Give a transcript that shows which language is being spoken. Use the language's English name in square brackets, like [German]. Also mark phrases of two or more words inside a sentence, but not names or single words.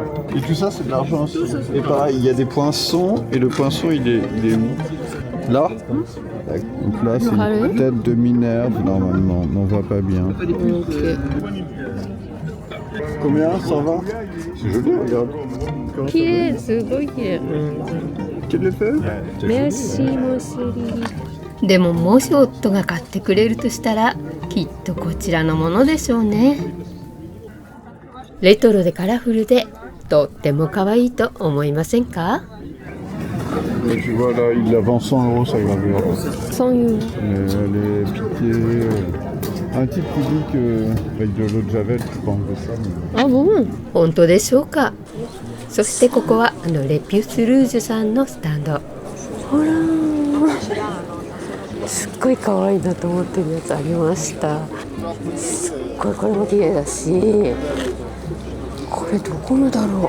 [French] Et tout ça, c'est de l'argent aussi. Et pareil, il y a des poinçons, et le poinçon, il est où? Là? Donc là, c'est une tête de Minerve, normalement, mais on voit pas bien. Combien? 120? C'est joli, regarde. [Japanese] 綺麗、すごい綺麗。 [French] Tu le fais? Merci mon chéri. [Japanese] でももし夫が買ってくれるとしたらきっとこちらのものでしょうね。レトロでカラフルでとっても可愛いと思いませんか？ [French] Tu vois là, il la vend 100 € sa gravure. [Japanese] そういう [French] Elle est piquée. Un type qui dit qu'avec de l'eau de Javel, tu peux enlever ça. Mais... [Japanese] 本当でしょうか。そしてここはレピュスルージュさんのスタンド。ほらすっごい可愛いなと思ってるやつありました。すっごいこれも綺麗だし、これどこのだろう。